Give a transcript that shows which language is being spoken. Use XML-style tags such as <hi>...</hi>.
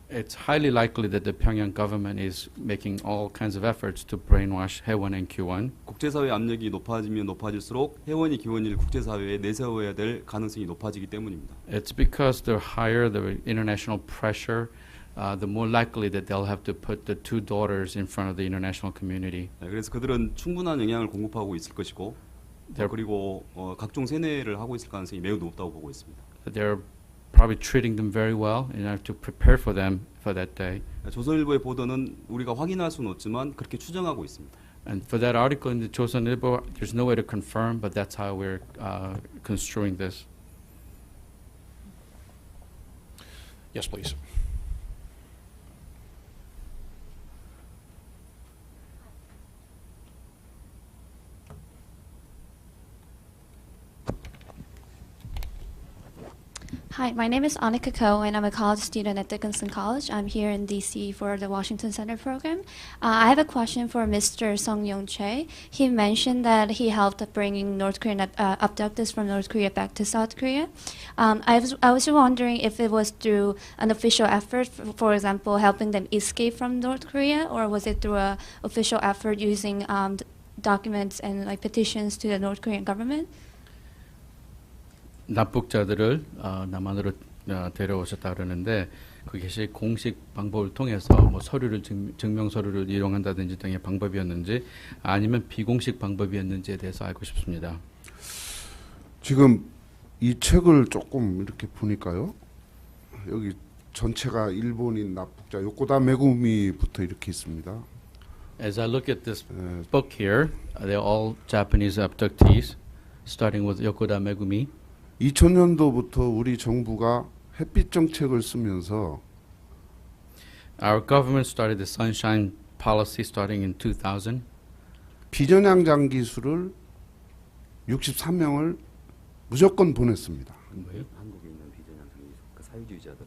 <en>It's highly likely that the Pyongyang government is making all kinds of efforts to brainwash Haewon and Kyuan.</en> <ko>국제사회 압력이 높아지면 높아질수록 혜원이 기원이를 국제사회에 내세워야 될 가능성이 높아지기 때문입니다.</ko> <en>It's because the higher the international pressure the more likely that they'll have to put the two daughters in front of the international community.</en> <ko>네, 그래서 그들은 충분한 영향을 공급하고 있을 것이고 그리고 각종 세뇌를 하고 있을 가능성이 매우 높다고 보고 있습니다.</ko> <en>They're probably treating them very well in order to prepare for them for that day.</en> <ko>조선일보의 보도는 우리가 확인할 수는 없지만 그렇게 추정하고 있습니다.</ko> <en>And for that article in the Joseonilbo, there's no way to confirm, but that's how we're construing this. Yes, please. Hi, my name is Annika Ko, and I'm a college student at Dickinson College. I'm here in DC for the Washington Center program. I have a question for Mr. Sung Yong Choi. He mentioned that he helped bringing North Korean abductees from North Korea back to South Korea. I was wondering if it was through an official effort, for example, helping them escape from North Korea, or was it through an official effort using documents and like petitions to the North Korean government?</en> <ko>납북자들을 남한으로 데려오셨다 그러는데 그것이 공식 방법을 통해서 뭐 서류를 증명 서류를 이용한다든지 등의 방법이었는지 아니면 비공식 방법이었는지에 대해서 알고 싶습니다. 지금 이 책을 조금 이렇게 보니까요. 여기 전체가 일본인 납북자 요코다 메구미부터 이렇게 있습니다.</ko> <en>As I look at this book here, they're all Japanese abductees, starting with Yokoda Megumi.</en> <ko>2000년도부터 우리 정부가 햇빛 정책을 쓰면서</ko> <en>Our government started the Sunshine Policy starting in 2000.</en> <ko>비전향 장기수를 63명을 무조건 보냈습니다. 뭐예요? 한국에 있는 비전향 그 사유주의자들</ko>